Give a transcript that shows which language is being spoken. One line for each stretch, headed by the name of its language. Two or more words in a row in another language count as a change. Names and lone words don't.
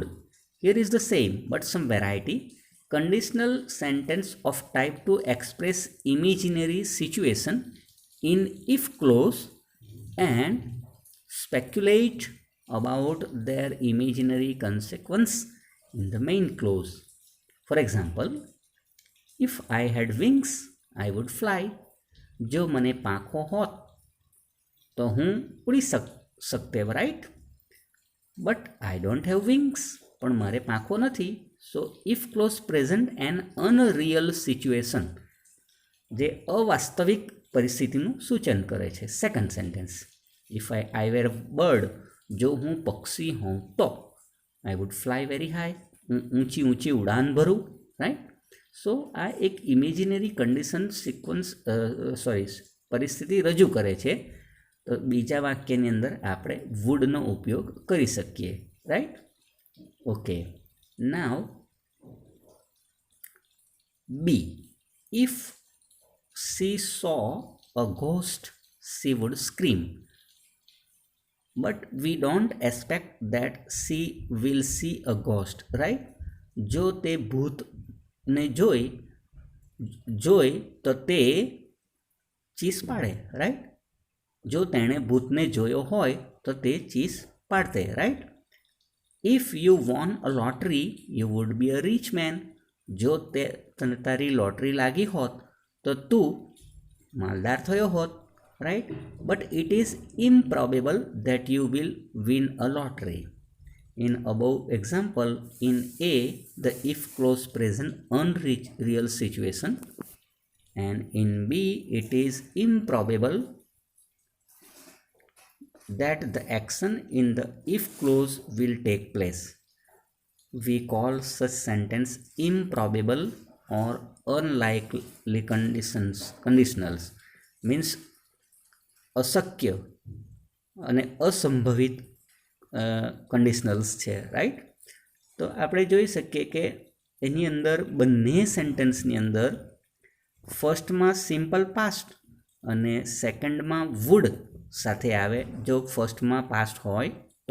English: Here is the same but some variety. Conditional sentence of type 2 express imaginary situation in if clause and speculate about their imaginary consequence in the main clause. For example, if I had wings, I would fly.
Gujarati: જો મને પાંખો હોત તો હું ઉડી શકતે, right?
English: But I don't have wings.
Gujarati: પણ મારે પાંખો નથી.
English: So if clause present an unreal situation,
Gujarati: જે અવાસ્તવિક પરિસ્થિતિનું સૂચન કરે છે.
English: second sentence, if I were a bird,
Gujarati: જો હું પક્ષી હોઉં તો
English: I would fly very high.
Gujarati: હું ઊંચી ઊંચી ઉડાન ભરું, right? So આ એક
English: imaginary condition sequence
Gujarati: પરિસ્થિતિ રજૂ કરે છે. તો બીજા વાક્યની અંદર આપણે વુડનો ઉપયોગ કરી શકીએ, રાઈટ? ઓકે.
English: નાવ B, if she saw a ghost, she would scream. But we don't expect that she will see a ghost, right?
Gujarati: જો તે ભૂતને જોઈ તો તે ચીસ પાડે, રાઈટ? જો તેણે ભૂતને જોયો હોય તો તે ચીસ પાડતે, રાઈટ?
English: If you won a lottery, you would be a rich man.
Gujarati: જો તને તારી લોટરી લાગી હોત તો તું માલદાર થયો હોત, right?
English: But it is improbable that you will win a lottery. In above example, in A, the if clause present unreal situation, and in B, it is improbable that the action in the if clause will take place. We call such sentence improbable or unlikely conditionals.
Gujarati: Means અશક્ય અને અસંભવિત કન્ડિશનલ્સ છે, રાઈટ? તો આપણે જોઈ શકીએ કે એની અંદર બંને સેન્ટેન્સની અંદર ફર્સ્ટમાં
English: simple past
Gujarati: અને સેકન્ડમાં વુડ સાથે આવે જો ફર્સ્ટમાં પાસ્ટ હોય તો.